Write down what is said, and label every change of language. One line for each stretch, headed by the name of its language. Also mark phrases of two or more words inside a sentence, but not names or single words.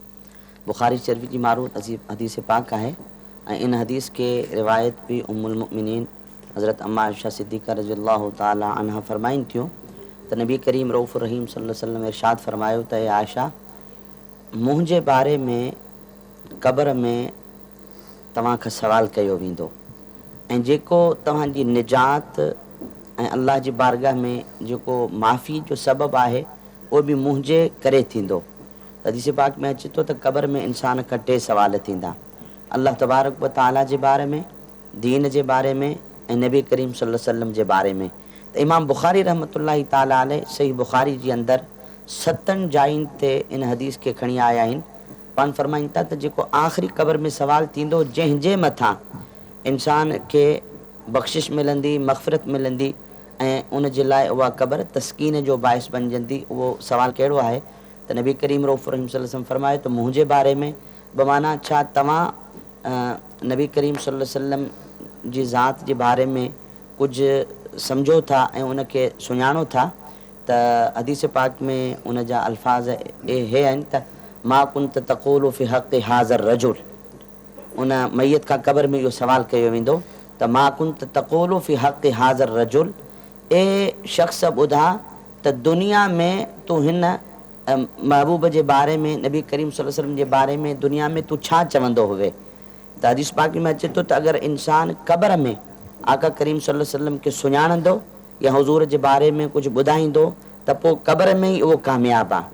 Sindhi: बुख़ारी शरीफ़ जी मारूफ़ हदीस पाक आहे ऐं इन हदीस खे रिवायत बि उम्मुल मुमिनीन हज़रत अम्मा आयशा सिद्दीक़ा
Arabic: رضي الله تعالى عنها
Sindhi: फरमाइनि थियूं त नबी करीम रऊफ़ रहीम
Arabic: صلى الله عليه وسلم
Sindhi: इरशाद फरमायो त आयशा, मुंहिंजे बारे में क़ब्र में तव्हां खां सवाल कयो वेंदो ऐं जेको तव्हांजी निजात ऐं अल्लाह जी बारगाह में जेको माफ़ी जो सबबु आहे उहो बि मुंहिंजे करे थींदो। हदीस पाक में अचे थो त क़ब्र में इंसान खां 3 सवाल थींदा, अल्लाह
Arabic: تبارك وتعالى
Sindhi: जे बारे में, दीन जे बारे में ऐं नबी करीम
Arabic: صلى الله عليه وسلم
Sindhi: जे बारे में। त इमाम बुख़ारी
Arabic: رحمة الله تعالى عليه
Sindhi: सही बुख़ारी जे अंदरि 7 जायुनि ते इन हदीस खे खणी आया आहिनि। पाण फरमाइनि था त जेको आख़िरी क़ब्र में सवाल थींदो, जंहिंजे मथां इंसान खे बख़्शिश मिलंदी, मग़फ़िरत मिलंदी ऐं उन जे लाइ उहा क़ब्र तस्कीन जो बाइस बणिजंदी, उहो सवाल कहिड़ो आहे त नबी करीम रऊफ़ रहीम
Arabic: صلى الله عليه وسلم
Sindhi: फरमायो त मुंहिंजे बारे में बमाना छा तव्हां नबी करीम
Arabic: صلى الله عليه وسلم
Sindhi: जी ज़ात जे बारे में कुझु सम्झो था ऐं उनखे सुञाणो था। त हदीस पाक में उन जा अल्फाज़ हे आहिनि त
Arabic: ما كنت تقول في حق هذا الرجل,
Sindhi: उन मैयत खां क़ब्र में इहो सवाल कयो वेंदो त
Arabic: ما كنت تقول في حق هذا الرجل,
Sindhi: ए शख़्स ॿुधा त दुनिया में तूं हिन महबूब जे बारे में, नबी करीम
Arabic: صلى الله عليه وسلم
Sindhi: जे बारे में दुनिया में तूं छा चवंदो हुए। त हदीस पाक में अचे थो त अगरि इंसान क़ब्र में आका करीम
Arabic: صلى الله عليه وسلم
Sindhi: खे सुञाणंदो या हुज़ूर जे बारे में कुझु ॿुधाईंदो त पोइ क़ब्र में ई उहो कामयाबु आहे।